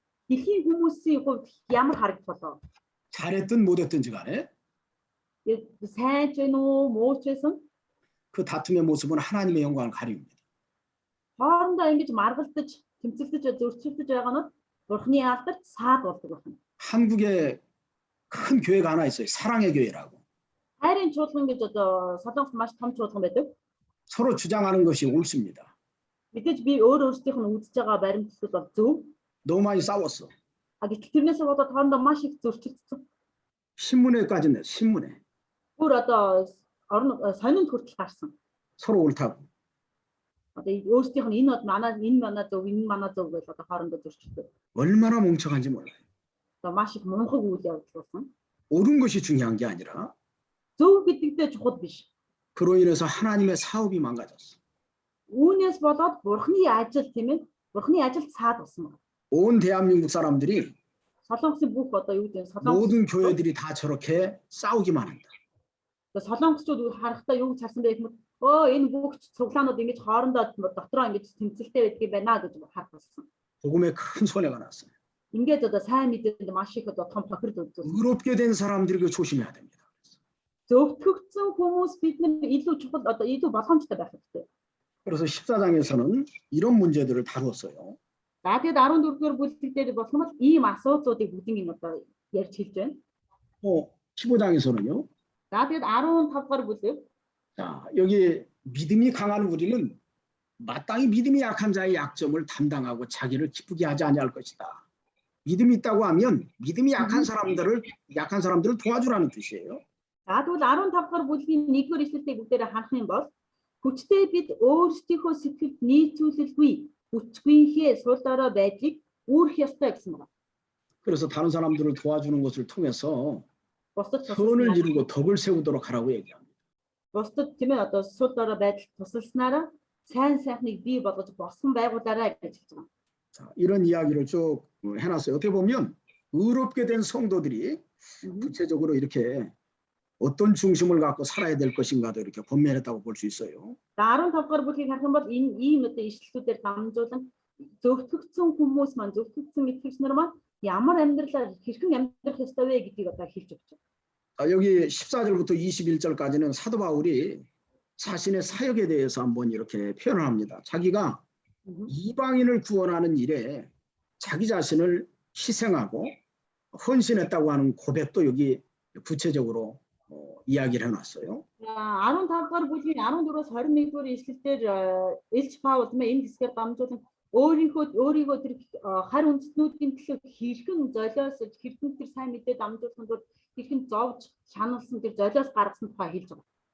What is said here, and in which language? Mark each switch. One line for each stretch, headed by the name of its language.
Mongolian: дэлхийн хүмүүсийн хувьд ямар харагдах болов?
Korean: 잘했든 못했든지 간에
Mongolian: сайн ч вэ нүү, муу ч байсан
Korean: 그 다툼의 모습은 하나님의 영광을 가립니다.
Mongolian: хоорондоо ингэж маргалдаж, тэмцэлдэж, зөрчилдөж байгаа нь Бурхны алдарт саад болдог байна.
Korean: 한국에 큰 교회가 하나 있어요. 사랑의 교회라고.
Mongolian: Хайрын чуулган гэж одоо Солонгост маш том чуулган байдаг.
Korean: 서로 주장하는 것이 옳습니다.
Mongolian: Мэдээж би өөрсдийнх нь үзэж байгаа баримтлал бол зөв.
Korean: 너무 많이 싸웠어.
Mongolian: Гэтэл тэрнээс болоод хоорондоо маш их зөрчилдсөн.
Korean: 신문에까지 냈어. 신문에.
Mongolian: Бүр одоо сонинд хүртэл гарсан.
Korean: 서로 옳다고.
Mongolian: Одоо өөрсдийнх нь энэ манай зөв, энэ манай зөв гэж одоо хоорондоо зөрчилдөв.
Korean: 얼마나 멍청한지 몰라요.
Mongolian: Одоо маш их мунхаг үйл явдал болсон.
Korean: 옳은 것이 중요한 게 아니라
Mongolian: Зөв гэдэгтэй чухал биш.
Korean: 그로 인해서 하나님의 사업이 망가졌어.
Mongolian: Үүнээс болоод Бурхны ажил тийм ээ. Бурхны ажилд саад болсон байна.
Korean: 온 대한민국 사람들이
Mongolian: Солонгосын бүх одоо юу гэдэг Солонгос
Korean: 모든 교회들이 다 저렇게 싸우기만 한다.
Mongolian: солонгосчууд харахтаа юу гэж харсан бэ гэвэл энэ бүх цуглаанууд ингэж хоорондоо дотроо ингэж тэмцэлтэй байдгийг байна гэж харах болсон.
Korean: 복음에 큰 손해가 났어요.
Mongolian: ингээд одоо сайн мэдээнд маш их одоо том тохирол үзүүлсэн.
Korean: 의롭게 된 사람들이 그 조심해야 됩니다.
Mongolian: Зөвтгөгдсөн хүмүүс бид нар илүү чухал одоо илүү болгоомжтой байх хэрэгтэй.
Korean: 그래서 14장에서는 이런 문제들을 다루었어요.
Mongolian: За тэгээд 14-р бүлэг дээр болох юм бол ийм асуудлуудыг бүгдийг одоо ярьж хэлж байна.
Korean: 15장에서는요.
Mongolian: За тэгээд 15-р бүлэг.
Korean: 자, 여기 믿음이 강한 우리는 마땅히 믿음이 약한 자의 약점을 담당하고 자기를 기쁘게 하지 아니할 것이다. 믿음이 있다고 하면 믿음이 약한 사람들을 도와주라는 뜻이에요.
Mongolian: За тэгвэл 15-р бүлгийн 1-р ишлэлийг бүгдээрээ харах юм бол хүчтэй бид өөрсдийнхөө сэтгэлд нийцүүлэлгүй хүчгүйхээ суулаараа байдлыг үүрэх ёстой гэсэн байна.
Korean: 그래서 다른 사람들을 도와주는 것을 통해서
Mongolian: Бусдад
Korean: 선을 이루고 덕을 세우도록 하라고 얘기합니다.
Mongolian: бусдад тийм ээ одоо суулаараа байдал тусалснараа сайн сайхныг бий болгож босгон байгуулаарай гэж хэлж байгаа.
Korean: 자, 이런 이야기를 쭉 해놨어요. 어떻게 보면 의롭게 된 성도들이 구체적으로 이렇게 어떤 중심을 갖고 살아야 될 것인가도 이렇게 권면했다고 볼 수 있어요.
Mongolian: 15-р бүлгийг харах юм бол энэ ийм одоо ишлэлүүдээр дамжуулан зөвтгөгдсөн хүмүүс маань зөвтгөгдсөн итгэгч нар маань ямар амьдралаар хэрхэн амьдрах ёстой вэ гэдгийг одоо хэлж өгч байна.
Korean: 여기 14절부터 21절까지는 사도 바울이 자신의 사역에 대해서 한번 이렇게 표현을 합니다. 자기가 이방인을 구원하는 일에 자기 자신을 희생하고 헌신했다고 하는 고백도 여기 구체적으로 이야기를 해놨어요.
Mongolian: 15-р бүлгийн 14-өөс 21-р ишлэлээр Илч Паул энэ хэсгээр дамжуулан өөрийгөө тэр харь үндэстнүүдийн төлөө хэрхэн золиосож хэрхэн тэр сайн мэдээ дамжуулсан тул хэрхэн зовж шаналсан тэр золиос гаргасан тухай хэлж байгаа.